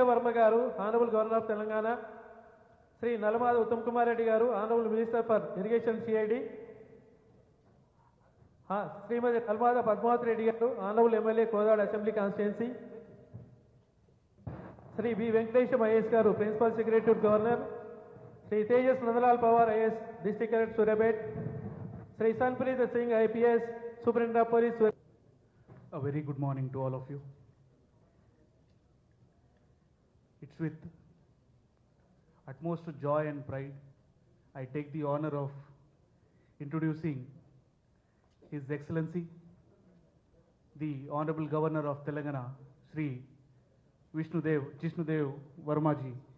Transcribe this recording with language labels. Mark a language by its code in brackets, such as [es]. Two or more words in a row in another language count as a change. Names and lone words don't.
[en] Varma Garu, Honorable Governor of Telangana, Sri Nalamada Uttam Kumar Reddy Garu, Honorable Minister for Irrigation CID, Srimati Nalamada Padmavat Reddy Garu, Honorable MLA Kodad Assembly Constituency, Sri B. Venkatesham IAS Garu, Principal Secretary to Governor, Sri Tejas Nandalal Pawar IAS, District Collector Surabet, Sri Sanpreet Singh IPS, Superintendent of Police. A very good morning to all of you. It's with utmost joy and pride I take the honor of introducing His Excellency, the Honorable Governor of Telangana, Sri Jishnudev Varma ji.